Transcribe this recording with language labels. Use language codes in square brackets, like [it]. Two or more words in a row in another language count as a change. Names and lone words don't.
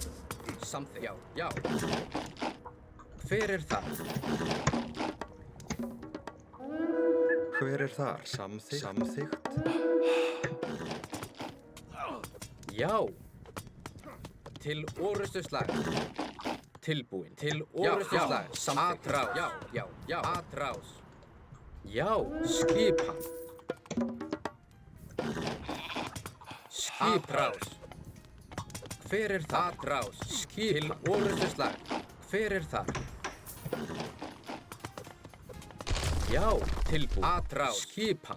[is] Samþykkt. Já, já. Hver er þar? Hver er þar? Samþykkt. Samþykkt. Já. Til orrustuslag. Tilbúin. Til orrustuslag. Samþykkt. Atrás. Já, já, já. Atrás. Já. Skipan. Skiprás. Hver er það? Atrás. Skipan. Til orrustuslag. Hver er það? Já. Tilbúin. Atrás. Skipan.